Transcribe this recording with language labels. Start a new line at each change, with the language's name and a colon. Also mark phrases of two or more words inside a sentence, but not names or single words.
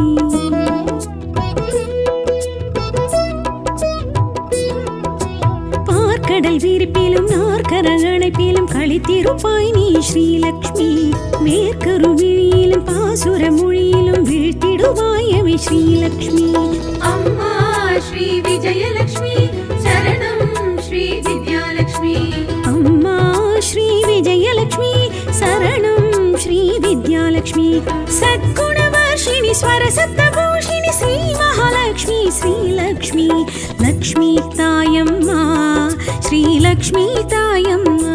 Tamil: பார்க்கடல் விரிப்பிலும் நாற்கர அணைப்பிலும் களித்திருப்பாய் நீ ஸ்ரீலக்ஷ்மி வேர்க்கரு விழியிலும் பாசுர மொழியிலும் வீழ்த்திடுவாய் எமை ஸ்ரீலக்ஷ்மி
Sanskrit: अम्मा श्री विजयलक्ष्मी शरणं श्री विद्यालक्ष्मी अम्मा श्री विजयलक्ष्मी शरणं श्री विद्यालक्ष्मी सद्गुणवर्षिणि स्वरसप्तभूषिणि श्री महालक्ष्मी श्रीलक्ष्मी लक्ष्मी तायम्मा श्रीलक्ष्मी तायम्मा